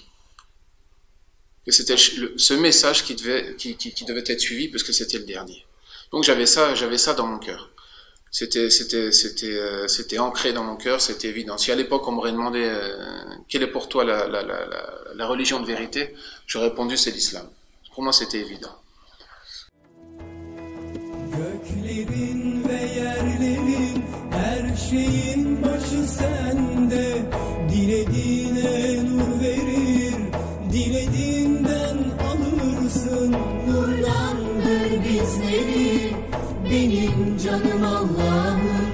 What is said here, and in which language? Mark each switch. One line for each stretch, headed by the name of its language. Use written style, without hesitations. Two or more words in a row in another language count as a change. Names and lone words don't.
French: Que c'était ce message qui devait être suivi parce que c'était le dernier. Donc j'avais ça dans mon cœur. C'était ancré dans mon cœur, c'était évident. Si à l'époque on m'aurait demandé quelle est pour toi la religion de vérité, j'aurais répondu c'est l'islam. Pour moi c'était évident.
Turkish: Göklerin ve yerlerin her şeyin başı sende, dilediğine nur verir, dilediğinden alırsın. Nurlandır bizleri, benim canım Allah'ım.